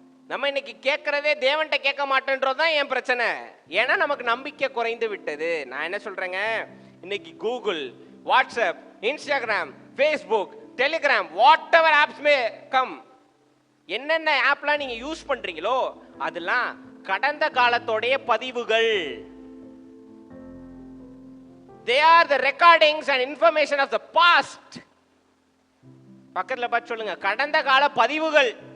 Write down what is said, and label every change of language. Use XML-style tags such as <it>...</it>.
<ta>நம்ம இன்னைக்கு கேட்கறதே தேவன்கிட்ட கேட்க மாட்டேன்றதுதான் என் பிரச்சனை. ஏன்னா நமக்கு நம்பிக்கை குறைந்து விட்டது. நான் என்ன சொல்றேங்க, இன்னைக்கு Google, WhatsApp, Instagram, Facebook, Telegram,</ta> <en>whatever apps may come,</en> <ta>என்னென்ன ஆப்லாம் நீங்க யூஸ் பண்றீங்களோ அதெல்லாம் கடந்த காலத்தோடைய பதிவுகள்.</ta> <en>They are the recordings and information of the past.</en> <ta>பக்கத்துல பார்த்து சொல்லுங்க, கடந்த கால பதிவுகள்.</ta>